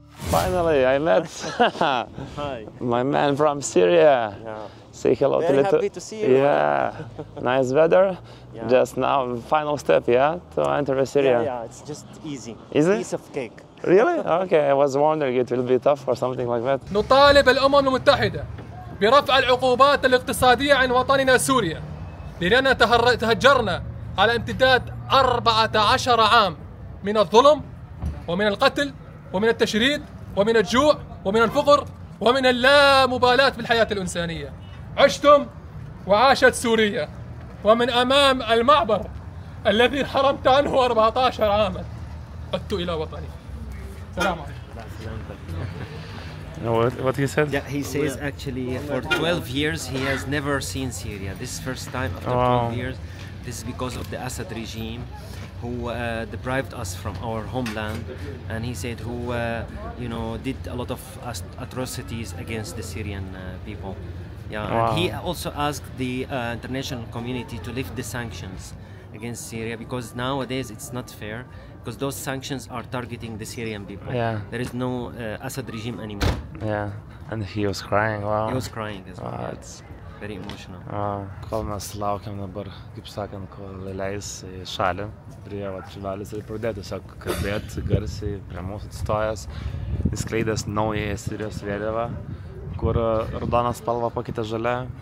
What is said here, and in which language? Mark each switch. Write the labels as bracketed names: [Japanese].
[English] Finally, I met my man from Syria. Say hello to Very happy to see you. Yeah, nice weather. Yeah. Just now, final step, yeah, to enter Syria. Yeah, it's just easy. Easy? Piece of cake. Really? Okay, I was wondering it will be tough or something like that. [Arabic] نطالب الأمم المتحدة برفع العقوبات الاقتصادية عن وطننا سوريا، لأننا تهجرنا على امتداد 14 عام من الظلم ومن القتل ومن التشريد ومن الجوع ومن الفقر ومن اللامبالاة بالحياة الإنسانية. عشتم وعاشت سوريا، ومن أمام المعبر الذي حرمت عنه 14 عاما عدت إلى وطني. السلام عليكم. [English] What he said? Yeah, he says actually for 12 years he has never seen Syria. This is first time after 12 years. This is because of the Assad regime, who deprived us from our homeland, and he said who did a lot of atrocities against the Syrian people. Yeah, and he also asked the international community to lift the sanctions against Syria, because nowadays it's not fair, because those sanctions are targeting the Syrian people. Yeah. There is no Assad regime anymore. Yeah, and he was crying. Wow. He was crying as well. Yeah. It's very emotional. [Lithuanian] Kol mes laukiam dabar, kaip sakant, kol leis į šalį, prie šalis ir pradėjo tiesiog kalbėti garsiai prie mūsų atstojęs, įskleidęs naują Sirijos vėliavą, kur raudoną spalvą pakeitė žalia.